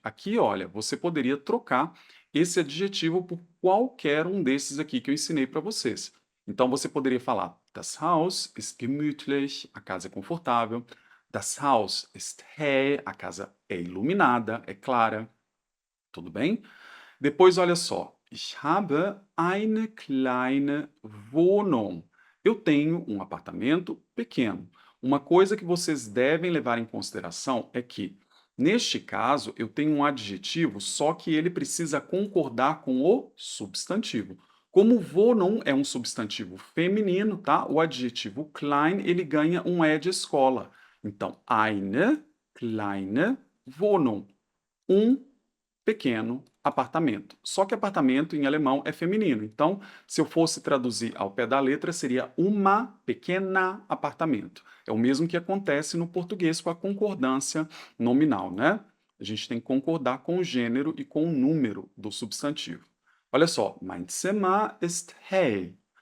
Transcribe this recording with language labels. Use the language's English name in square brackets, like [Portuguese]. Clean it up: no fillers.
[Portuguese] Aqui, olha, você poderia trocar esse adjetivo por qualquer um desses aqui que eu ensinei para vocês. Então, você poderia falar: [German] Das Haus ist gemütlich. [Portuguese] A casa é confortável. [German] Das Haus ist hell. [Portuguese] A casa é iluminada, é clara. Tudo bem? Depois, olha só. [German] Ich habe eine kleine Wohnung. [Portuguese] Eu tenho um apartamento pequeno. Uma coisa que vocês devem levar em consideração é que, neste caso, eu tenho um adjetivo, só que ele precisa concordar com o substantivo. Como Wohnung é um substantivo feminino, tá? O adjetivo klein, ele ganha um E de escola. Então, [German] eine kleine Wohnung. [Portuguese] Um pequeno apartamento. Só que apartamento em alemão é feminino. Então, se eu fosse traduzir ao pé da letra, seria uma pequena apartamento. É o mesmo que acontece no português com a concordância nominal, né? A gente tem que concordar com o gênero e com o número do substantivo. Olha só, [German] mein Zimmer ist hell.